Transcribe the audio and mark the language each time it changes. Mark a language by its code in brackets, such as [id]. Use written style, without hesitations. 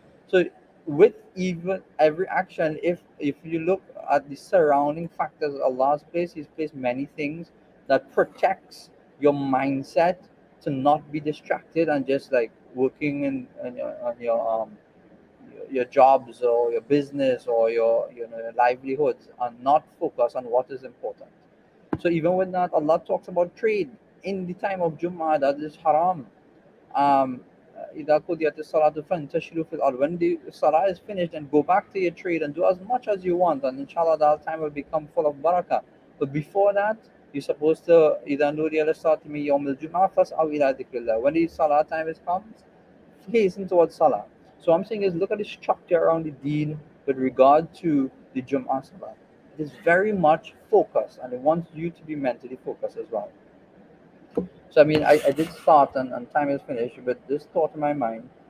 [en] So with even every action, if you look at the surrounding factors Allah's placed, He's placed many things that protects your mindset to not be distracted and just like working on your jobs or your business or your livelihoods, and not focus on what is important. So even with that, Allah talks about trade in the time of Jummah, that is haram. [ar] إذا قضيت الصلاة فانتشروا في الأرض. [en] When the salah is finished, and go back to your trade and do as much as you want, and inshallah that time will become full of barakah. But before that, you're supposed to [ar] إذا نودي للصلاة من يوم الجمعة فاسعوا إلى ذكر الله. [en] When the salah time is comes, hasten towards salah. So I'm saying is, look at the structure around the deen with regard to the Jum'ah salah. It is very much focused, and it wants you to be mentally focused as well. So I mean, I did start, and time is finished, but this thought in my mind.